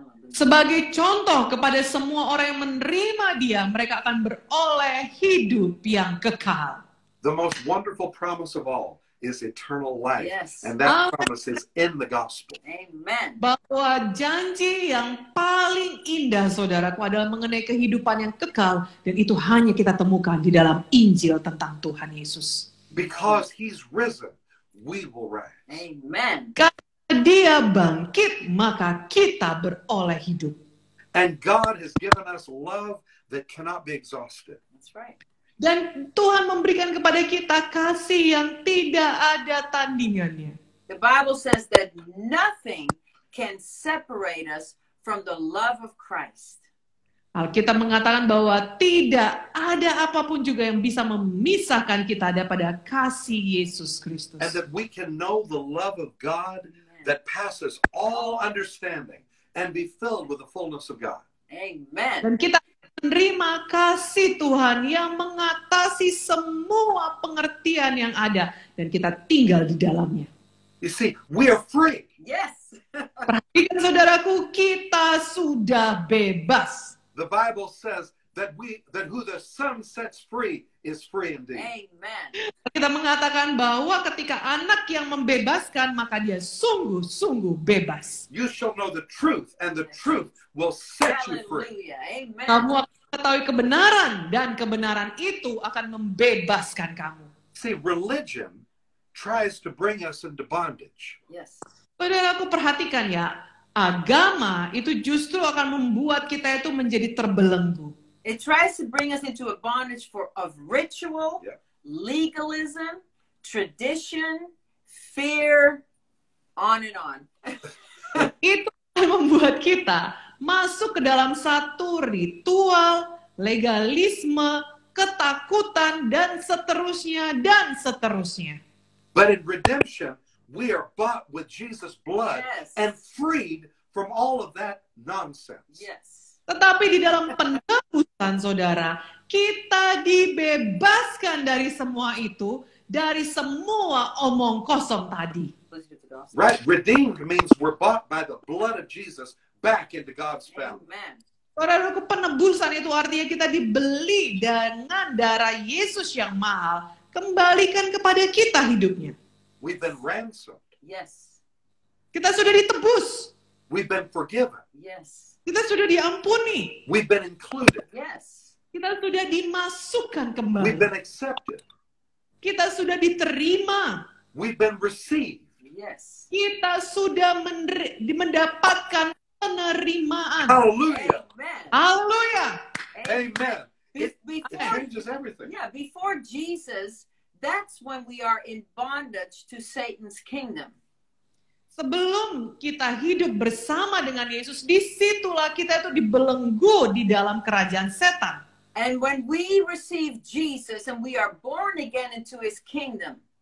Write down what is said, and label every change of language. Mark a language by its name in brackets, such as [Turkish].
[Indonesian] Sebagai contoh kepada semua orang yang menerima Dia, mereka akan beroleh hidup yang kekal. [English] The most wonderful promise of all is eternal life. Yes. And that promise is in the gospel. Amen. [Indonesian] Bahwa janji yang paling indah, saudaraku, adalah mengenai kehidupan yang kekal. Dan itu hanya kita temukan di dalam Injil tentang Tuhan Yesus. [English] Because he's risen, we will rise. Amen. [Indonesian] Karena Dia bangkit, maka kita beroleh hidup. [English] And God has given us love that cannot be exhausted. That's right. [Indonesian] Dan Tuhan memberikan kepada kita kasih yang tidak ada tandingannya. [English] The Bible says that nothing can separate us from the love of Christ. [Indonesian] Alkitab mengatakan bahwa tidak ada apapun juga yang bisa memisahkan kita daripada kasih Yesus Kristus. [English] And that we can know the love of God that passes all understanding and be filled with the fullness of God. Amen. [Indonesian] Dan kita menerima kasih Tuhan yang mengatasi semua pengertian yang ada. Dan kita tinggal di dalamnya. [English] You see, we are free. Yes. [Indonesian] Perhatikan saudaraku, kita sudah bebas. [English] The Bible says that who the Son sets free is free indeed. Amen. [Indonesian] Kita mengatakan bahwa ketika anak yang membebaskan, maka dia sungguh-sungguh bebas. [English] You shall know the truth, and the truth will set you free. Hallelujah. Amen. [Indonesian] Kamu akan mengetahui kebenaran, dan kebenaran itu akan membebaskan kamu. [English] See, religion tries to bring us into bondage. Yes. [Indonesian] Saudaraku, perhatikan ya, agama itu justru akan membuat kita itu menjadi terbelenggu. [English] It tries to bring us into a bondage of ritual, Yeah. legalism, tradition, fear, on and on. [Indonesian] Itu akan membuat kita masuk ke dalam satu ritual, legalisme, ketakutan, dan seterusnya, dan seterusnya. [English] But in redemption, we are bought with Jesus' blood Yes. and freed from all of that nonsense. Yes. [Indonesian] Tetapi di dalam penebusan, saudara, kita dibebaskan dari semua itu, dari semua omong kosong tadi. [English] Right? Redeemed means we're bought by the blood of Jesus back into God's family. Amen. [Indonesian] Saudaraku, penebusan itu artinya kita dibeli dengan darah Yesus yang mahal, kembalikan kepada kita hidupnya. [English] We've been ransomed. Yes. [Indonesian] Kita sudah ditebus, [English] We've been forgiven. Yes. [Indonesian] kita sudah diampuni, [English] We've been included. Yes. [Indonesian] kita sudah dimasukkan kembali, [English] been accepted. [Indonesian] kita sudah diterima, [English] We've been received. Yes. [Indonesian] kita sudah mendapatkan penerimaan. [English] Hallelujah. Amen. [Indonesian] Haleluya. [English] Amen. It Before, changes everything. yeah, before Jesus, that's when we are in bondage to Satan's kingdom. [Indonesian] Sebelum kita hidup bersama dengan Yesus, disitulah kita itu dibelenggu di dalam kerajaan setan. [English] And when we receive Jesus and we are born again into his kingdom,